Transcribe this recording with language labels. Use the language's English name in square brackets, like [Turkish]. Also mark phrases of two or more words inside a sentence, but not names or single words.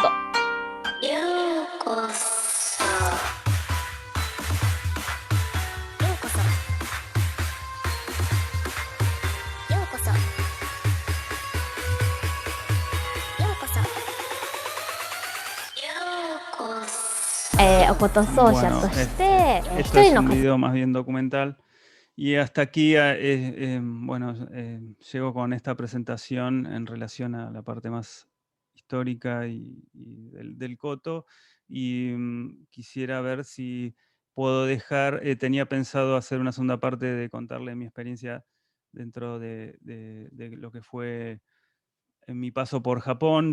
[Japanese] ようこそ。ようこそ。ようこそ。おこと奏者として、 [Spanish] esto es un video más bien documental. Y hasta aquí, llego con esta presentación en relación a la parte más histórica y del koto. Y quisiera ver si puedo dejar, tenía pensado hacer una segunda parte de contarle mi experiencia dentro de lo que fue en mi paso por Japón.